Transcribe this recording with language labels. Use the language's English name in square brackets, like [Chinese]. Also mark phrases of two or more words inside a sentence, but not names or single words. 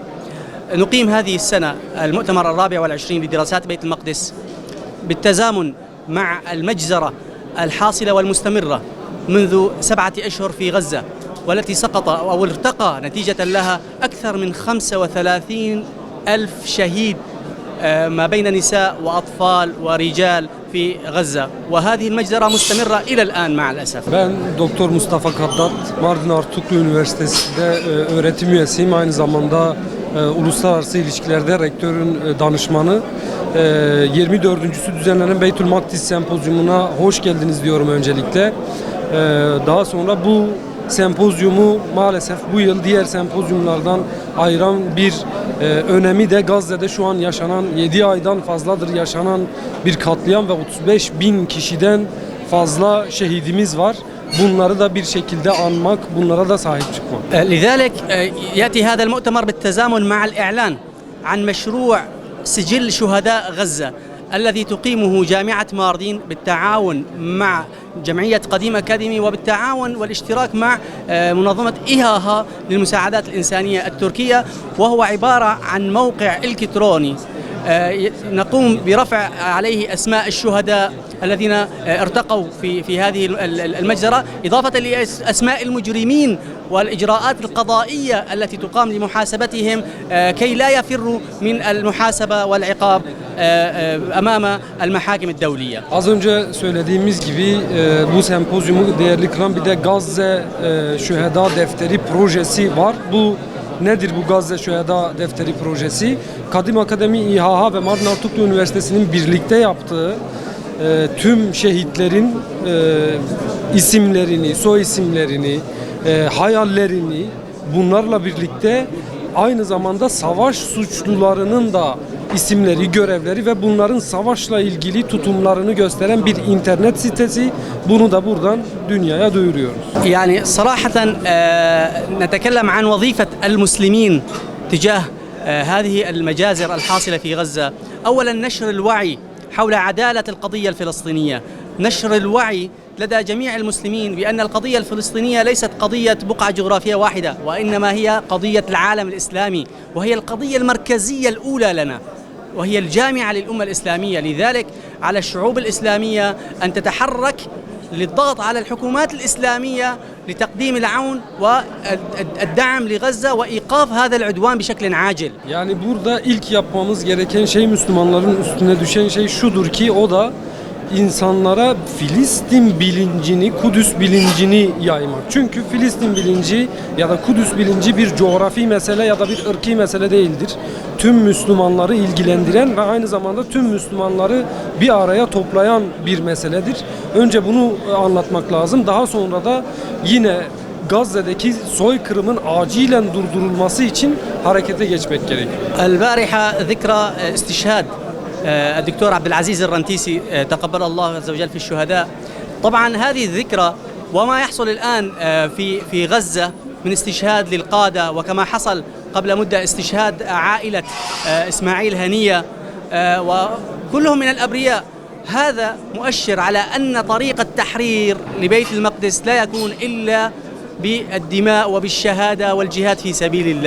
[Arabic] نقيم هذه السنة المؤتمر الرابع والعشرين لدراسات بيت المقدس بالتزامن مع المجزرة الحاصلة والمستمرة منذ 7 أشهر في غزة، والتي سقط أو ارتقى نتيجة لها أكثر من 35 ألف شهيد ما بين نساء وأطفال ورجال في غزة، وهذه المجزرة مستمرة إلى الآن مع الأسف. [Turkish] Ben Doktor Mustafa Kaddat, Mardin Artuklu Üniversitesi'nde öğretim üyesiyim. Aynı zamanda uluslararası ilişkilerde rektörün danışmanı. 24.sü düzenlenen Beytül Makdis Sempozyumuna hoş geldiniz diyorum öncelikle. Daha sonra bu sempozyumu maalesef bu yıl diğer sempozyumlardan ayıran bir önemi de Gazze'de şu an yaşanan 7 aydan fazladır yaşanan bir katliam ve 35 bin kişiden fazla şehidimiz var. Bunları da bir şekilde anmak, bunlara da sahip çıkmak. [Arabic] لذلك يأتي هذا المؤتمر بالتزامن مع الإعلان عن مشروع سجل شهداء غزة الذي تقيمه جامعة ماردين بالتعاون مع جمعية قديم أكاديمي وبالتعاون والاشتراك مع منظمة إيهاها للمساعدات الإنسانية التركية، وهو عبارة عن موقع إلكتروني نقوم برفع عليه أسماء الشهداء الذين ارتقوا في هذه المجزرة، إضافة لأسماء المجرمين والإجراءات القضائية التي تقام لمحاسبتهم كي لا يفروا من المحاسبة والعقاب أمام المحاكم الدولية. [Turkish] Az önce söylediğimiz gibi bu sempozyumu değerli kılan bir de Gazze Şüheda Defteri projesi var. Bu nedir bu Gazze Şüheda Defteri projesi? Kadim Akademi İHA ve Mardin Artuklu Üniversitesi'nin birlikte yaptığı tüm şehitlerin isimlerini, soy isimlerini, hayallerini bunlarla birlikte aynı zamanda savaş suçlularının da isimleri, görevleri ve bunların savaşla ilgili tutumlarını gösteren bir internet sitesi. Bunu da buradan dünyaya duyuruyoruz. [Arabic] يعني صراحة نتكلم عن وظيفة المسلمين تجاه هذه المجازر الحاصلة في غزة. أولا نشر الوعي حول عدالة القضية الفلسطينية، نشر الوعي لدى جميع المسلمين بأن القضية الفلسطينية ليست قضية بقعة جغرافية واحدة، وإنما هي قضية العالم الإسلامي، وهي القضية المركزية الأولى لنا، وهي الجامعة للأمة الإسلامية. لذلك على الشعوب الإسلامية أن تتحرك للضغط على الحكومات الإسلامية لتقديم العون والدعم لغزة وإيقاف هذا العدوان بشكل عاجل. [Turkish] Yani burada ilk yapmamız gereken şey, Müslümanların üstüne düşen şey şudur ki o da insanlara Filistin bilincini, Kudüs bilincini yaymak. Çünkü Filistin bilinci ya da Kudüs bilinci bir coğrafi mesele ya da bir ırki mesele değildir. Tüm Müslümanları ilgilendiren ve aynı zamanda tüm Müslümanları bir araya toplayan bir meseledir. Önce bunu anlatmak lazım. Daha sonra da yine Gazze'deki soykırımın acilen durdurulması için harekete geçmek gerekiyor. [Arabic] البارحة ذكرى استشهاد الدكتور عبد العزيز الرنتيسي تقبل الله عز وجل في الشهداء. طبعا هذه الذكرى وما يحصل الآن في غزة من استشهاد للقادة، وكما حصل قبل مدة استشهاد عائلة إسماعيل هنية وكلهم من الأبرياء، هذا مؤشر على أن طريق التحرير لبيت المقدس لا يكون إلا بالدماء وبالشهادة والجهاد في سبيل الله.